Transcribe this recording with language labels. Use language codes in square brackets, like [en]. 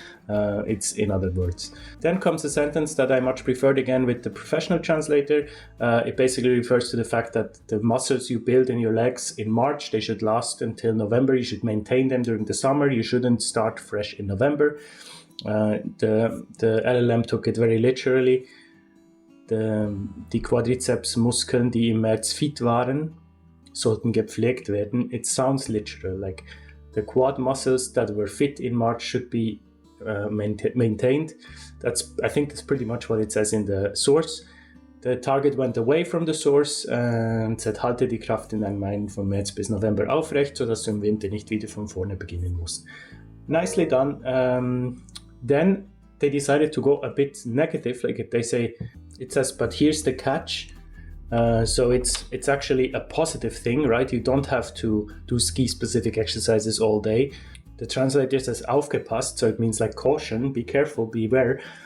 [en] It's in other words. Then comes a sentence that I much preferred again with the professional translator. It basically refers to the fact that the muscles you build in your legs in March, they should last until November. You should maintain them during the summer. You shouldn't start fresh in November. The LLM took it very literally. [de] Die Quadrizepsmuskeln, die im März fit waren, sollten gepflegt werden. [en] It sounds literal, like the quad muscles that were fit in March should be maintained. I think that's pretty much what it says in the source. The target went away from the source and said, [de] halte die Kraft in deinen Beinen von März bis November aufrecht, sodass du im Winter nicht wieder von vorne beginnen musst. [en] Nicely done. Then they decided to go a bit negative, like they say, it says, but here's the catch. So it's actually a positive thing, right? You don't have to do ski-specific exercises all day. The translator says aufgepasst, so it means like caution, be careful, beware.